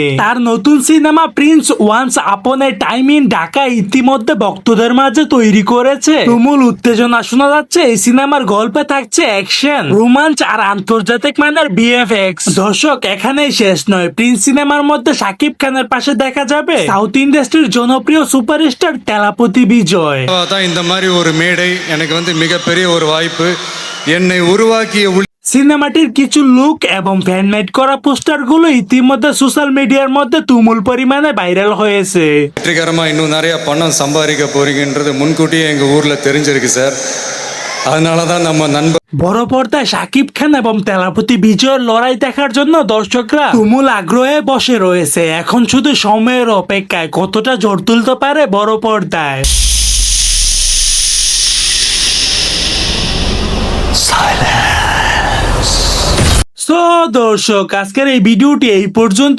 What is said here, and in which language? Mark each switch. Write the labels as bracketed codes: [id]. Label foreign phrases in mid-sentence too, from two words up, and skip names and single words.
[bn] তার নতুন সিনেমা প্রিন্স ওয়ান্স আপন এ টাইম ইন ঢাকা ইতিমধ্যে ভক্তদের মাঝে তৈরি করেছে তুমুল উত্তেজনা। শোনা যাচ্ছে এই সিনেমার গল্পে থাকছে অ্যাকশন, রোমাঞ্চ আর আন্তর্জাতিক মানের বিএফএক্স। দর্শক, এখানেই শেষ নয়। প্রিন্স সিনেমার মধ্যে শাকিব খানের পাশে দেখা যাবে [en] south industry [bn] জনপ্রিয় সুপারস্টার তেলাপতি বিজয়। [ta] இந்த மாதிரி ஒரு மேடை எனக்கு மிகப்பெரிய ஒரு வாய்ப்பு என்னை உருவாக்கிய [bn] সিনেমাটির কিছু লুক এবং ফ্যানমেড করা পোস্টার গুলো ইতিমধ্যে [en] social media [bn] মধ্যে তুমুল পরিমাণে ভাইরাল হয়েছে। [ta] வெற்றிகரமா இன்னும் நிறைய பணம் சம்பாதிக்க போறீங்கன்றது முன்கூட்டியே எங்க ஊர்ல தெரிஞ்சிருக்கு சார்। அதனாலதான் நம்ம நண்பர் [bn] বড় পর্দায় শাকিব খান এবং তেলাপতি বিজয়ের লড়াই দেখার জন্য দর্শকরা তুমুল আগ্রহে বসে রয়েছে। এখন শুধু সময়ের অপেক্ষায় কতটা জোর তুলতে পারে বড় পর্দায়। সো দর্শক, আজকের এই ভিডিওটি এই পর্যন্ত।